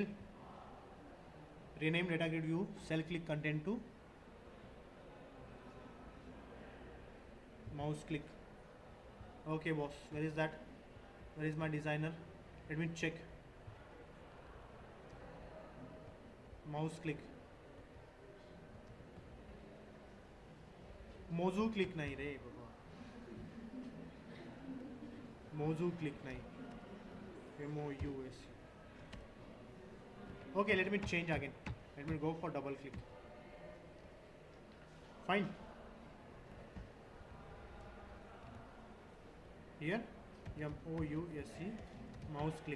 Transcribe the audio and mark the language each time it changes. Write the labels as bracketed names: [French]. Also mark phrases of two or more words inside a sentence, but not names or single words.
[English] Rename data grid view. Cell click content to mouse click. Okay, boss. Where is that? Where is my designer? Let me check. Mouse click. mouse click [Hindi] नहीं रे बाबा, [English] mouse click [Hindi] नहीं, [English] MOUS. Okay, let me change again. Let me go for double click. Fine. Here MOUSE, mouse click.